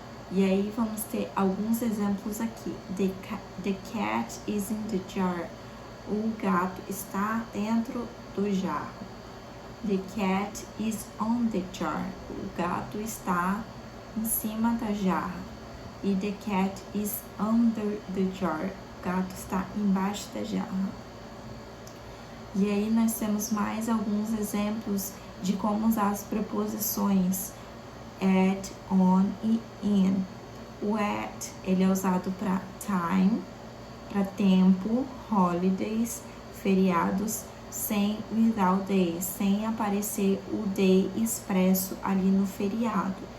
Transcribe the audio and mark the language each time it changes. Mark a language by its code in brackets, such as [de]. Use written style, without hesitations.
[pt] E aí vamos ter alguns exemplos aqui. [en] The cat is in the jar. [pt] O gato está dentro do jarro. [en] The cat is on the jar. [pt] O gato está em cima da jarra. [en] E the cat is under the jar. [pt] O gato está embaixo da jarra. E aí nós temos mais alguns exemplos de como usar as preposições at, on e in. O at, ele é usado para time, para tempo, holidays, feriados, sem [en] without days, [pt] sem aparecer o day expresso ali no feriado.